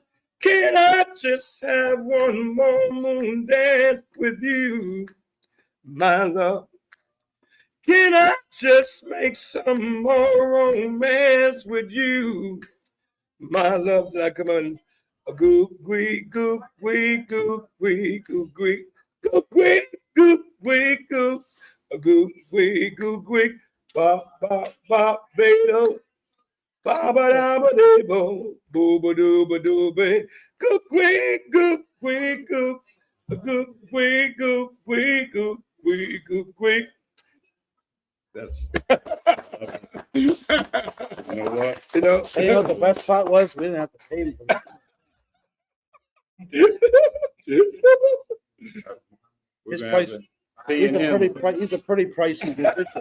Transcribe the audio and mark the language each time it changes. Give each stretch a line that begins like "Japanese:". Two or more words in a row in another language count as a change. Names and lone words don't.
English: Can I just have one more moon dance with you, my love? Can I just make some more romance with you, my love? That I come on a goop wee goop wee goop wee goop wee goop wee goop wee goop a goop wee goop wee ba ba ba bedo ba ba da ba de bo boo ba doo ba doo be goop wee goop wee goop a goop wee goop wee goop wee goop wee. That's you know what? You know, And you know what the best part was? We didn't have to pay him for that. We're His gonna price. have to pay him. He's a pretty pricey musician.